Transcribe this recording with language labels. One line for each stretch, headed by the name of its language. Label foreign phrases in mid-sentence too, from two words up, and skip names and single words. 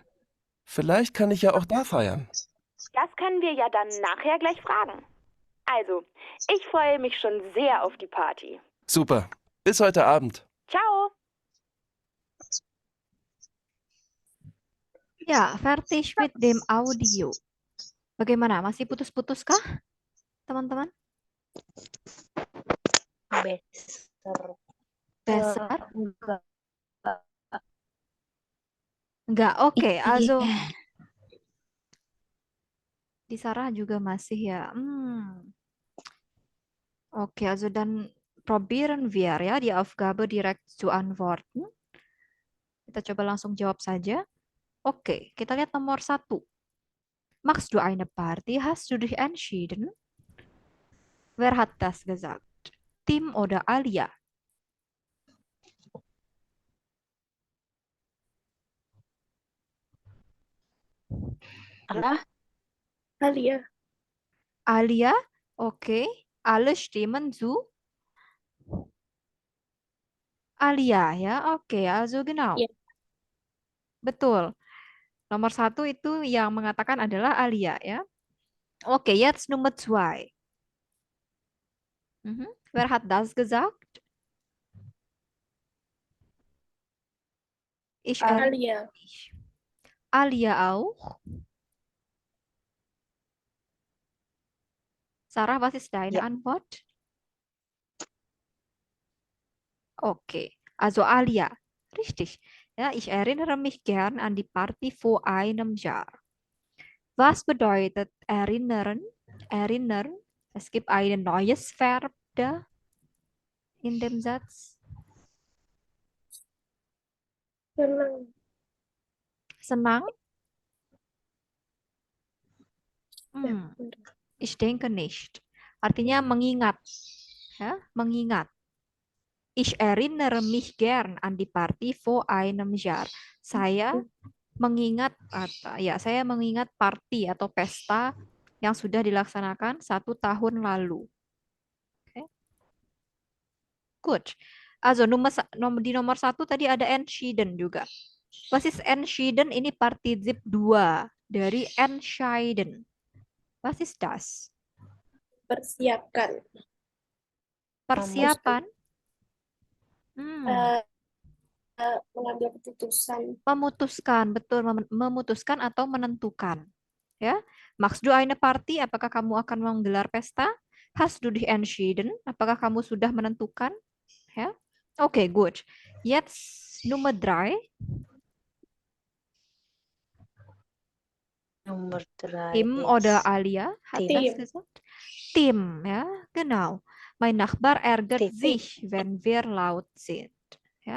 German: Vielleicht kann ich ja auch da feiern. Das können wir ja dann nachher gleich fragen. Also, ich freue mich schon sehr auf die Party. Super. Bis heute Abend. Ciao! Ya, fertig mit dem Audio.
Indonesian: Bagaimana? Masih putus-putus kah, teman-teman?
German: Besser.
Indonesian: Besar? Enggak. Enggak, oke. Also, Iya. di Sarah juga masih ya. Oke,
German: also dann probieren wir ya die Aufgabe direkt zu antworten.
Indonesian: Kita coba langsung jawab saja. Oke, kita lihat nomor 1.
German: Machst du eine Party? Hast du dich entschieden? Wer hat das gesagt? Tim oder Alia?
Indonesian: Apa? Alia. Alia? Oke.
German: Alle stimmen zu Alia ya. Oke, also genau.
Indonesian: Ya. Betul. Nomor 1 itu yang mengatakan adalah Alia ya. Oke,
German: jetzt Nummer 2. Wer hat das gesagt? Ich erinnere Alia. mich. Alia auch? Sarah, was ist deine Ja. Antwort? Okay, also Alia. Richtig. Ja, ich erinnere mich gern an die Party vor einem Jahr. Was bedeutet erinnern? Erinnern. Es gibt ein neues Verb da in dem Satz.
Indonesian: Senang. Senang? Ya,
German: Ich denke nicht.
Indonesian: Artinya mengingat. Ya, mengingat.
German: Ich erinnere mich gern an die Party vor einem Jahr.
Indonesian: Saya mengingat saya mengingat party atau pesta yang sudah dilaksanakan 1 tahun lalu.
English: Okay. Good.
Indonesian: Also di nomor 1 tadi ada entschieden juga.
German: Was ist entschieden?
Indonesian: Ini partizip 2 dari entscheiden.
German: Was ist das?
Indonesian: persiapkan. Persiapan. Mengambil keputusan. Memutuskan, betul, memutuskan atau menentukan. Ya,
German: machst du eine Party?
Indonesian: Apakah kamu akan menggelar pesta?
German: Hast du dich entschieden?
Indonesian: Apakah kamu sudah menentukan? Ya, oke, good.
German: Jetzt Nummer 3.
Indonesian: Nomor 3.
German: Tim oder Alia hat Tim. das gesagt? Tim, ya, genau. Mein Nachbar ärgert Tim. sich, wenn wir laut sind.
Indonesian: Ya.